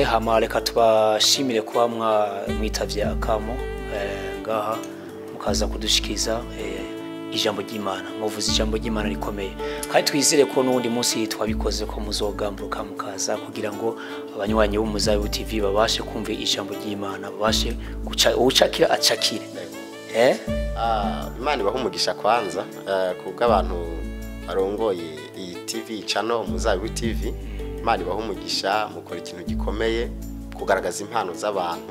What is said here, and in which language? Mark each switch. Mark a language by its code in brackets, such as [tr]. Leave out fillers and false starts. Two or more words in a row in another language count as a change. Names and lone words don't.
[rn] Hama reka tubashimire kuba mwitavye akamo ngaha mukaza kudushikiza ijambo ry'Imana. Muvuze ijambo ry'Imana rikomeye, kandi twizere ko n'undi munsi twabikoze ko muzogamburuka mukaza kugira ngo abanywanyi b'Umuzabibu TV babashe kumva ijambo ry'Imana, babashe gucakira acakire. Imana ibahe umugisha kwanza, kubwo abantu barongoye iyi [en] TV channel [rn] Umuzabibu TV. Imana ibahe umugisha, mukora ikintu gikomeye, kugaragaza impano z'abantu.